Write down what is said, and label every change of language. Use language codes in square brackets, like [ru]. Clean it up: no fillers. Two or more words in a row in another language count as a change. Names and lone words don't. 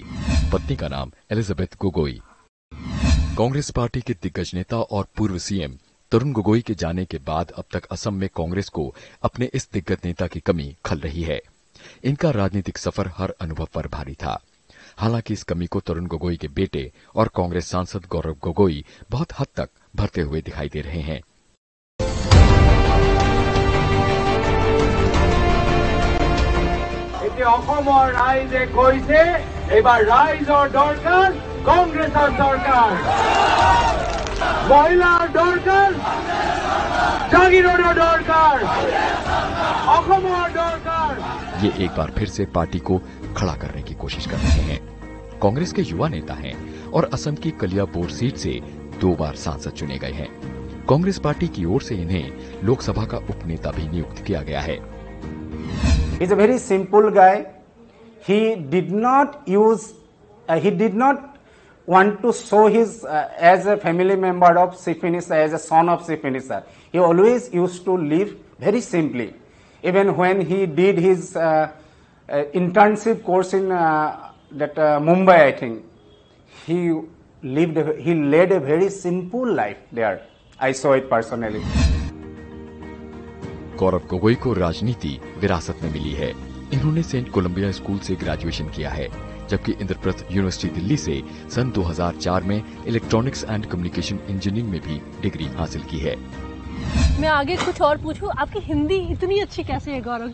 [hi] पत्नी का नाम एलिजाबेथ गोगोई। कांग्रेस पार्टी के दिग्गज नेता और पूर्व सीएम तरुण गोगोई के जाने के बाद अब तक असम में कांग्रेस को अपने इस दिग्गज नेता की कमी खल रही है। इनका राजनीतिक सफर हर अनुभव पर भारी था। हालांकि इस कमी को तरुण गोगोई के बेटे और कांग्रेस सांसद गौरव गोगोई बहुत हद तक भरते हुए दिखाई दे रहे हैं। [as] অসমৰ ৰাইজে কৈছে এবাৰ ৰাইজৰ দৰকাৰ কংগ্ৰেছৰ দৰকাৰ, মহিলাৰ দৰকাৰ, জাগিৰোডৰ দৰকাৰ, অসমৰ দৰকাৰ। [hi] ये एक बार फिर से पार्टी को खड़ा करने की कोशिश कर रहे हैं। कांग्रेस के युवा नेता हैं और असम की कलियाबोर सीट से 2 बार सांसद चुने गए हैं। कांग्रेस पार्टी की ओर से इन्हें लोकसभा का उपनेता भी नियुक्त किया गया है। [en] He's a very simple guy. He did not want to show his as a family member of chief minister, as a son of chief minister. He always used to live very simply. Even when he did his internship course in Mumbai, I think he led a very simple life there. I saw it personally. [hi] गौरव गोगोई को राजनीति विरासत में मिली है। इन्होंने सेंट कोलंबिया स्कूल से ग्रेजुएशन किया है, जबकि इंद्रप्रस्थ यूनिवर्सिटी दिल्ली से सन 2004 में [en] Electronics and Communication Engineering [hi] में भी डिग्री हासिल की है। मैं आगे कुछ और पूछूं, आपकी हिंदी इतनी अच्छी कैसे है गौरव?